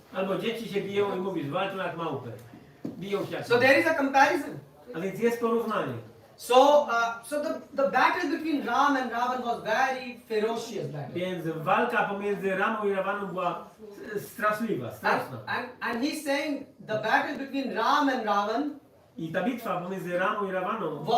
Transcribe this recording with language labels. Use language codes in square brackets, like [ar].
[pl] Albo dzieci się biją i mówisz, walczą jak małpy. Biją się jak [en] So there is a comparison. [pl] A więc jest porównanie. [en] So the battle between Ram and Ravan was very ferocious battle. [pl] Więc walka pomiędzy Ramą i Ravaną była straszliwa, straszna. [en] And he's saying the battle between Ram and Ravan [pl] I ta bitwa pomiędzy Ramą i Ravaną